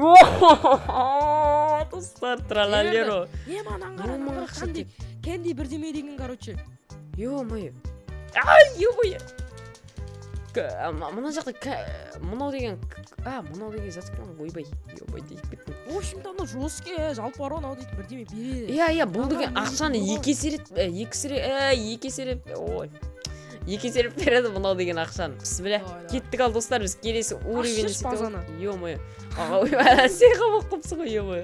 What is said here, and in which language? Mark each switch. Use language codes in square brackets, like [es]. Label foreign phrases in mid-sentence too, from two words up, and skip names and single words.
[kk] Достар, тралалеро. Аңғара. Кәнди бірдеме деген, короче. [ru] Ё-моё. Ё-моё. [kk] Мына жақта мынау деген зат екен ойбай. Ё-бай deyip кеттім. [ru] В общем-то, [kk] ана жесткий, жалпы бар анау дейді бірдеме береді. Иә, бұл деген ақшаны екі еселеп береді мынау деген ақшаны. Бісміллә. Кеттік ал достар, біз келесі уровень базаны. [ru] Ё-моё. [kk] Ойбай, сен қамап қопсың ғой, ё-моё.